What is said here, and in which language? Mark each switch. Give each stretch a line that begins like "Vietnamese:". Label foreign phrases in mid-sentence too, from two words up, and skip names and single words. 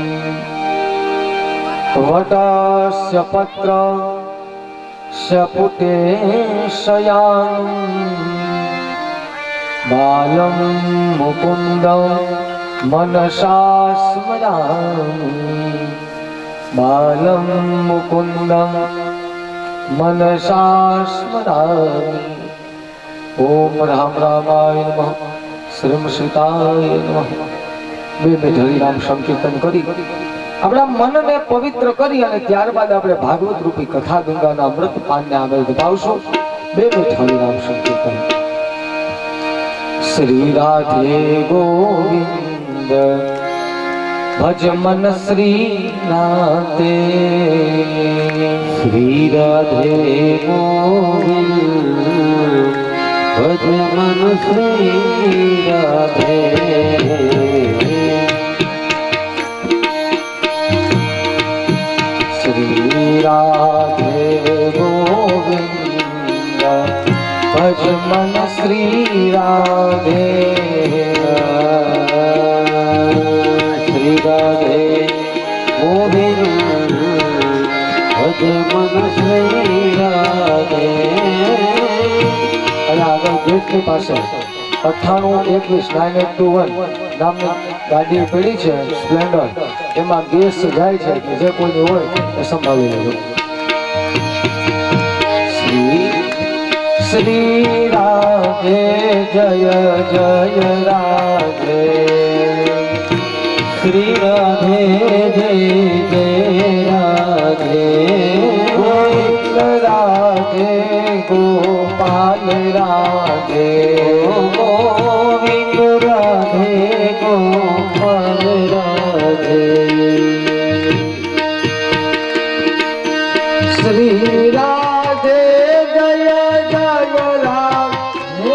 Sanskrit: वटस्य पत्रस्य पुटे शयानं, बालं मुकुन्दं मनसा स्मरामि। बालं मुकुन्दं मनसा स्मरामि। ओम राम रामाय नमः, श्रीम सीताय नमः।
Gujarati: બે હરિનામ સંકીર્તન કરી આપણા મનને પવિત્ર કરી અને ત્યારબાદ આપણે ભાગવત રૂપી કથા ગંગાના અમૃત પાનને આગળ વધાવશું। બે હરિનામ સંકીર્તન।
Hindi: श्री राधे गोविंद भज मन श्री नाथे। श्री राधे गोविंद भज मन श्री राधे। श्री राधे गोविंद भज मन श्री राधे। श्री राधे गोविंद भज मन श्री राधे।
Gujarati: અને આગળ ગેટની પાસે 9821 નામની ગાડી પડી છે સ્પ્લેન્ડર, એમાં ગેસ જાય છે કે જે કોઈની હોય એ સંભાળી લેજો।
Hindi: श्री राधे जय जय राधे। श्री राधे जय जय राधे। गोविंद राधे गोपाल राधे। गोविंद राधे गोपाल राधे। श्री राधे जय जय राधे।